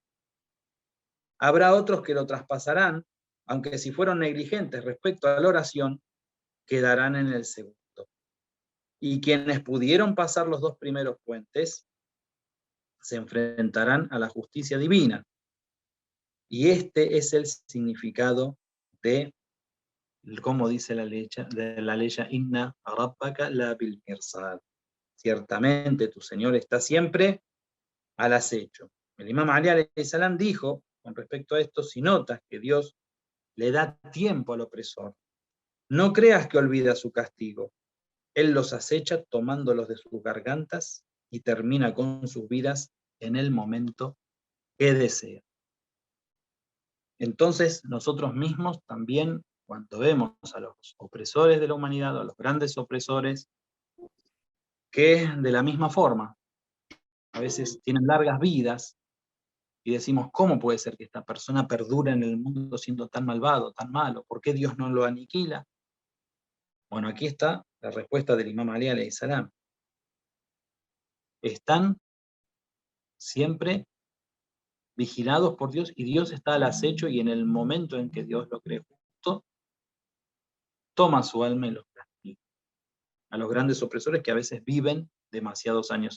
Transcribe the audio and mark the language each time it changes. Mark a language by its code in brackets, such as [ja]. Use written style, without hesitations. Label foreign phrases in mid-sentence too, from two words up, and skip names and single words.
[es] Habrá otros que lo traspasarán, aunque si fueron negligentes respecto a la oración, quedarán en el segundo. Y quienes pudieron pasar los 2 primeros puentes, se enfrentarán a la justicia divina. Y este es el significado de, como dice la ley, [ar] إن ربك لبالمرصاد. [es] Ciertamente tu Señor está siempre al acecho. El imam Ali [ar] عليه السلام [es] dijo, con respecto a esto, si notas que Dios le da tiempo al opresor, no creas que olvida su castigo. Él los acecha tomándolos de sus gargantas y termina con sus vidas en el momento que desea. Entonces, nosotros mismos también, cuando vemos a los opresores de la humanidad, a los grandes opresores, que de la misma forma, a veces tienen largas vidas, y decimos, ¿cómo puede ser que esta persona perdure en el mundo siendo tan malvado, tan malo? ¿Por qué Dios no lo aniquila? Bueno, aquí está la respuesta del imam Ali [ar] عليه السلام. [es] Están siempre vigilados por Dios y Dios está al acecho y en el momento en que Dios lo cree justo, toma su alma y los castiga. A los grandes opresores que a veces viven demasiados años.